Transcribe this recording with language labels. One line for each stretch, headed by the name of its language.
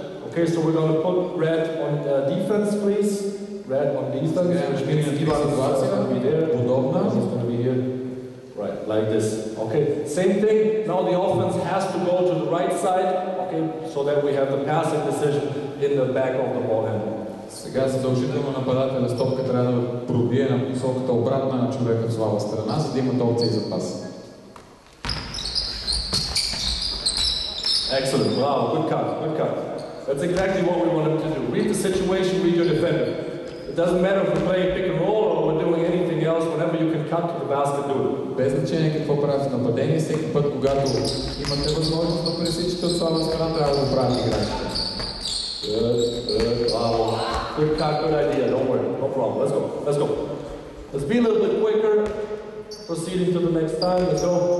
English: Okay, so we're going to put red on defense, please. Red on defense, which means Ivan is going to be there. He's going to be here. Right, like this. Okay, same thing. Now the offense has to go to the right side, okay, so that we have the passing decision in the back of the ball handle.
Bulgarian: Сега задължително нападателя стопка трябва да пробие на посоката обратна на човека в слаба страна, за да имат опции за пас.
English: Excellent, wow, good cut, good cut. That's exactly what we want him to do. Read the situation, read your defender. It doesn't matter if we're playing pick and roll or we're doing anything else, whenever you can cut to the basket, do it.
Bulgarian: Без значение какво правят в нападение, всеки път, когато имате възможност да пресичате от слаба страна, трябва да го правят играчите.
English: Good, wow. Good cut, good idea, don't worry, no problem. Let's go. Let's be a little bit quicker. Proceeding to the next time, let's go.